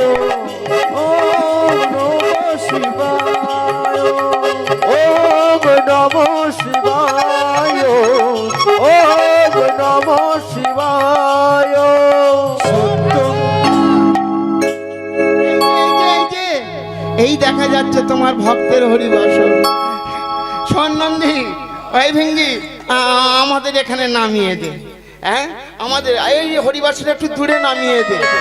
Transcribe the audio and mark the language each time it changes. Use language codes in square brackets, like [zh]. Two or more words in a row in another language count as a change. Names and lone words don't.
[sa] ওম নমঃ শিবায়, ওম নমঃ শিবায়, ওম নমঃ শিবায়। [bn] সত্য এই দেখা যাচ্ছে তোমার ভক্তের হরিবাসর। স্বর্ণন্দী, ওই ভিঙ্গি, আমাদের এখানে নামিয়ে দে। হ্যাঁ, আমাদের এই হরিবাসরে একটু দূরে নামিয়ে দে।